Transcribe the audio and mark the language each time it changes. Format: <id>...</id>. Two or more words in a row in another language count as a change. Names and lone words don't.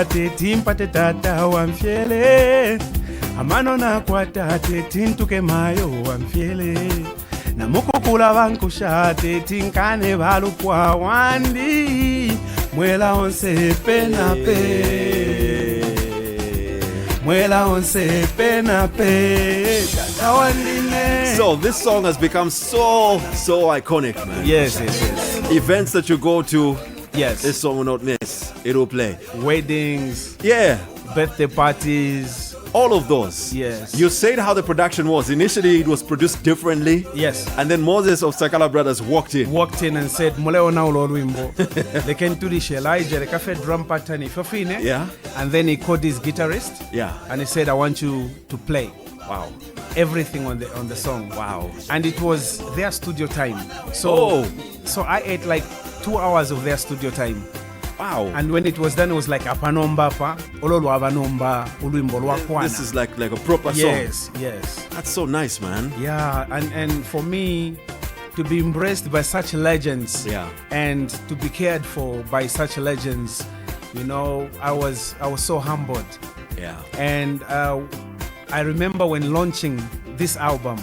<bem>teti mpate tata wamfyele amano nakwata teti ntuke mayo wamfyele namukukula bankusha teti nkane balukwa wandi mwela onse penape mwela onse penape tata wandine.</bem> <en>So this song has become so iconic, man. Yes. Events that you go to, Yes. this song will not miss. It will play. Weddings, Yeah, birthday parties. all of those. Yes. You said how the production was. Initially, it was produced differently. Yes. And then Moses of Sakala Brothers walked in. And said,</en> <bem>Muleo na ulo wimbo.</bem> <en>They can do this Elijah, the cafe drum pattern if you're fine. Yeah. And then he called his guitarist. Yeah. And he said, I want you to play. Wow. Everything on the song. Wow. And it was their studio time. So I ate like 2 hours of their studio time. Wow. And when it was done, it was like</en> <bem>apanomba pa, ololo abanomba, ulwimbo lwakwana.</bem> <en>This is like a proper Yes. song. That's so nice, man. Yeah, and for me to be embraced by such legends, Yeah. and to be cared for by such legends, you know, I was so humbled. Yeah. And I remember when launching this album,</en>